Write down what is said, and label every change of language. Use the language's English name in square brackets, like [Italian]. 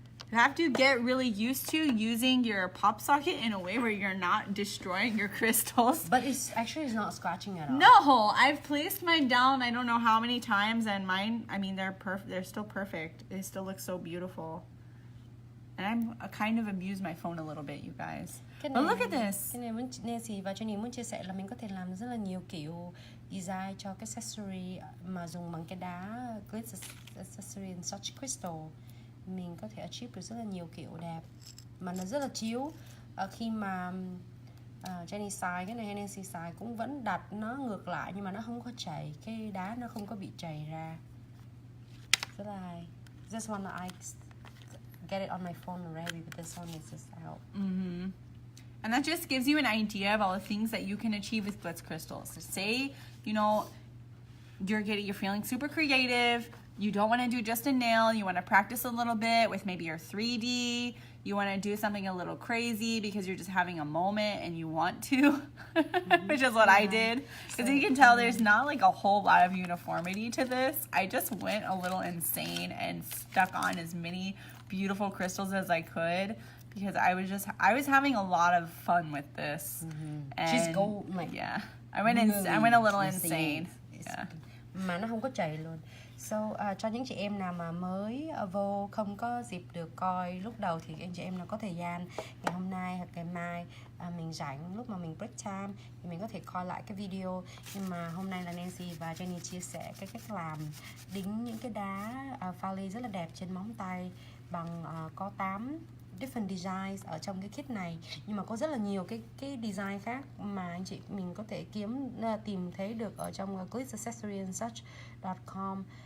[English] You have to get really used to using your pop socket in a way where you're not destroying your crystals. But it's not scratching at all. No, I've placed mine down I don't know how many times, and mine, I mean, they're still perfect. They still look so beautiful. And I kind of abuse my phone a little bit, you guys. But look at this. [Vietnamese] Cái này Nancy và Jenny muốn chia sẻ là mình có thể làm rất là nhiều kiểu design cho cái accessory mà dùng bằng cái đá Glitz accessory and such crystal. Mình có thể achieve được rất là nhiều kiểu đẹp mà nó rất là chiếu. Khi mà Jenny xài cái này hay Nancy xài cũng vẫn đặt nó ngược lại nhưng mà nó không có chảy, cái đá nó không có bị chảy ra. Rất là hay. [English] This one I get it on my phone already, but this one is just out. And that just gives you an idea of all the things that you can achieve with Glitz crystals. So say, you're feeling super creative, you don't want to do just a nail. You want to practice a little bit with maybe your 3D. You want to do something a little crazy because you're just having a moment and you want to, which is what I did. Because you can tell there's not like a whole lot of uniformity to this. I just went a little insane and stuck on as many beautiful crystals as I could because I was having a lot of fun with this. And She's gold, like, yeah, I went a little insane. Yeah. [Vietnamese] Mà nó không có chảy luôn. So cho những chị em nào mà mới vô không có dịp được coi lúc đầu thì anh chị em nào có thời gian ngày hôm nay hoặc ngày mai mình rảnh lúc mà mình break time thì mình có thể coi lại cái video. Nhưng mà hôm nay là Nancy và Jenny chia sẻ cái cách làm đính những cái đá pha lê rất là đẹp trên móng tay bằng có [English] 8 different designs [Vietnamese] ở trong cái kit này, nhưng mà có rất là nhiều cái design khác mà anh chị mình có thể tìm thấy được ở trong glitzaccessoryandsuch.com.